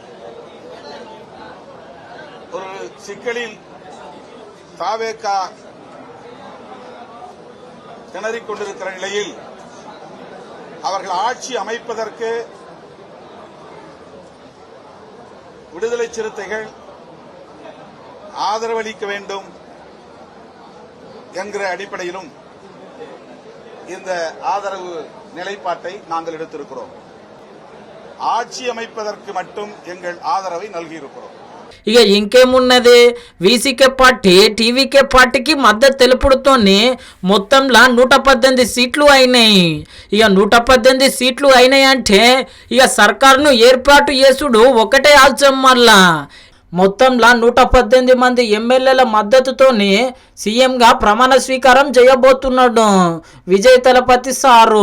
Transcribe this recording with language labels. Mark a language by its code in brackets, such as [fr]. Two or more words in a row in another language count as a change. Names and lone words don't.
[ta] ஒரு சிக்கலில் தாவேகா திணறிக் கொண்டிருக்கிற நிலையில் அவர்கள் ஆட்சி அமைப்பதற்கு விடுதலை சிறுத்தைகள் ஆதரவளிக்க வேண்டும் என்கிற அடிப்படையிலும் இந்த ஆதரவு நிலைப்பாட்டை நாங்கள் எடுத்திருக்கிறோம். ஆட்சி அமைப்பதற்கு மட்டும் எங்கள் ஆதரவை நல்கியிருக்கிறோம். [te] ఇక ఇంకేమున్నది, వీసీకే పార్టీ టీవీకే పార్టీకి మద్దతు తెలుపుడుతోని మొత్తంలా 118 సీట్లు అయినాయి. ఇక 118 సీట్లు అయినాయి అంటే ఇక సర్కారును ఏర్పాటు చేసుడు ఒకటే ఆల్చం. మళ్ళా మొత్తంలా 118 మంది ఎమ్మెల్యేల మద్దతుతోని సీఎంగా ప్రమాణ స్వీకారం చేయబోతున్నాడు విజయ్ తలపతి సారు.